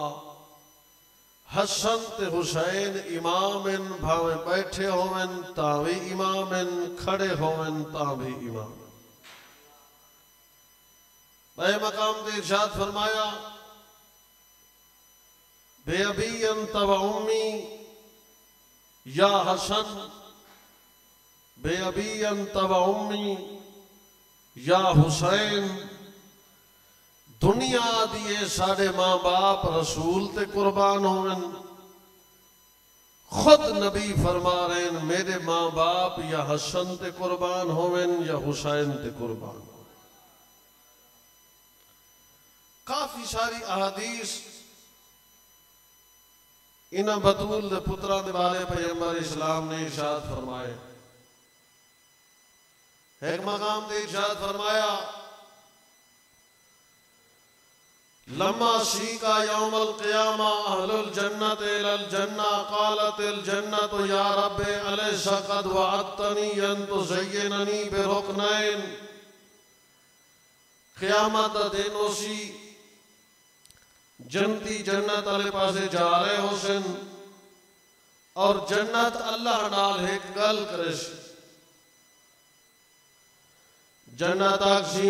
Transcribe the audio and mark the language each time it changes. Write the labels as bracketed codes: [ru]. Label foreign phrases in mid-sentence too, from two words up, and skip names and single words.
[skr] حسن تے حسین امامن بھاویں بیٹھے ہوون تاوی امامن کھڑے ہوون تاوی امام. میں مقام تے ارشاد فرمایا [ar] بأبي أنت وأمي يا حسن بأبي أنت وأمي يا حسين. [skr] دنیا دیے ساڈے ماں باپ رسول تے قربان ہوون خود نبی فرما رہے ہیں میرے ماں باپ یا حسن تے قربان ہوون یا حسین تے قربان. کافی ساری احادیث انہاں بتول دے پترا دے بارے پیغمبر اسلام نے ارشاد فرمائے. ایک مقام دے ارشاد فرمایا [ar] لما سيق يوم القيامة أهل الجنة إلى الجنة قالت الجنة يا رب أليس قد وعدتني أن تزينني بركنين. [skr] قیامت دا دن ہوسی جنتی جنت والے پاسے جا رہے ہوسن اور جنت اللہ نال ایک گل کرے جنت آکھسی